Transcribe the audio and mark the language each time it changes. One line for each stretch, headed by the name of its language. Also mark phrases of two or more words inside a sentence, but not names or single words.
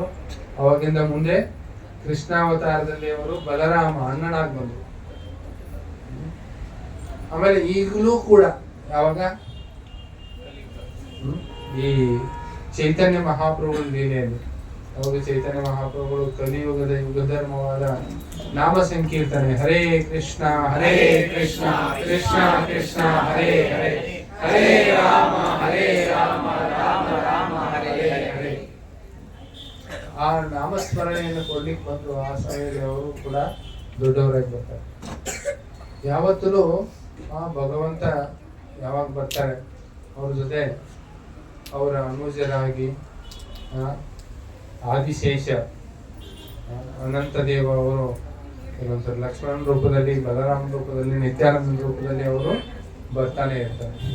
Kannada: ಅವಾಗಿಂದ ಮುಂದೆ ಕೃಷ್ಣಾವತಾರದಲ್ಲಿ ಅವರು ಬಲರಾಮ ಅಣ್ಣನಾಗಿ ಬಂದರು. ಆಮೇಲೆ ಈಗಲೂ ಕೂಡ ಯಾವಾಗ ಈ ಚೈತನ್ಯ ಮಹಾಪ್ರಭುಗಳ ಲೀಲೆಯಲ್ಲಿ, ಅವಾಗ ಚೈತನ್ಯ ಮಹಾಪ್ರಭುಗಳು ಕಲಿಯುಗದ ಯುಗಧರ್ಮವಾದ ನಾಮ ಸಂಕೀರ್ತನೆ,
Sanskrit: ಹರೇ ಕೃಷ್ಣ ಕೃಷ್ಣ ಕೃಷ್ಣ ಹರೇ ಹರೇ, ಹರೇ ರಾಮ ರಾಮ ರಾಮ ಹರೇ ಹರೇ,
Kannada: ಆ ನಾಮಸ್ಮರಣೆಯನ್ನು ಕೊಡ್ಲಿಕ್ಕೆ ಬಂದು ಆ ಸಮಯದಲ್ಲಿ ಅವರು ಕೂಡ ದೊಡ್ಡವರಾಗಿ ಬರ್ತಾರೆ. ಯಾವತ್ತೂ ಆ ಭಗವಂತ ಯಾವಾಗ ಬರ್ತಾರೆ ಅವ್ರ ಜೊತೆ ಅವರ ಅನುಜರಾಗಿ ಆದಿಶೇಷ ಅನಂತದೇವ ಅವರು ಕೆಲವೊಂದ್ಸರಿ ಲಕ್ಷ್ಮಣನ ರೂಪದಲ್ಲಿ, ಬಲರಾಮನ ರೂಪದಲ್ಲಿ, ನಿತ್ಯಾನಂದನ ರೂಪದಲ್ಲಿ ಅವರು ಬರ್ತಾನೆ ಇರ್ತಾರೆ.